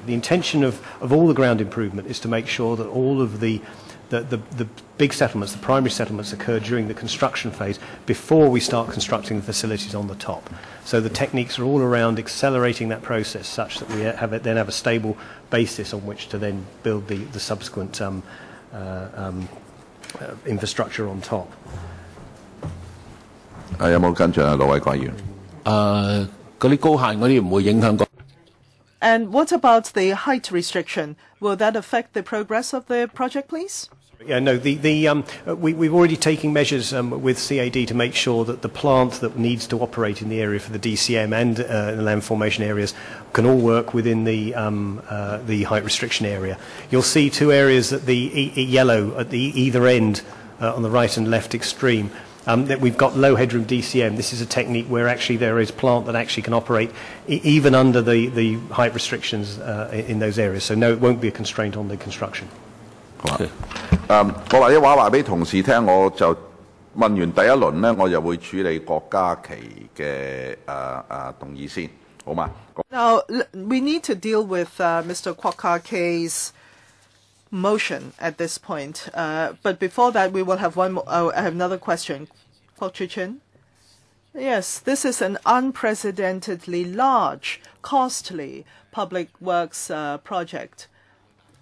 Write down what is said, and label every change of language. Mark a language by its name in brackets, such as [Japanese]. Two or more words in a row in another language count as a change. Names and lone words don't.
[English] The intention of all the ground improvement is to make sure that all of the big settlements, the primary settlements, occur during the construction phase before we start constructing the facilities on the top. So the techniques are all around accelerating that process such that we then have a stable basis on which to then build the subsequent infrastructure on top. [Cantonese] 有冇跟進啊，羅偉國議員？嗰啲高限嗰啲唔會影響個。 [English] And what about the height restriction? Will that affect the progress of the project, please? Yeah, no, we've already taken measures with CAD to make sure that the plant that needs to operate in the area for the DCM and the land formation areas can all work within the height restriction area. You'll see two areas at the yellow at the either end on the right and left extreme. That we've got low headroom DCM. This is a technique where actually there is plant that actually can operate even under the height restrictions in those areas. So no, it won't be a constraint on the construction. [Cantonese] 好啊。我或者話俾同事聽，我就問完第一輪呢，我就會處理郭家麒嘅動議先，好嘛？ [English] Now, we need to deal with Mr. Kwok K's motion at this point. But before that, we will have one more. I have another question. Kwok Chi-chin? Yes, this is an unprecedentedly large, costly public works project.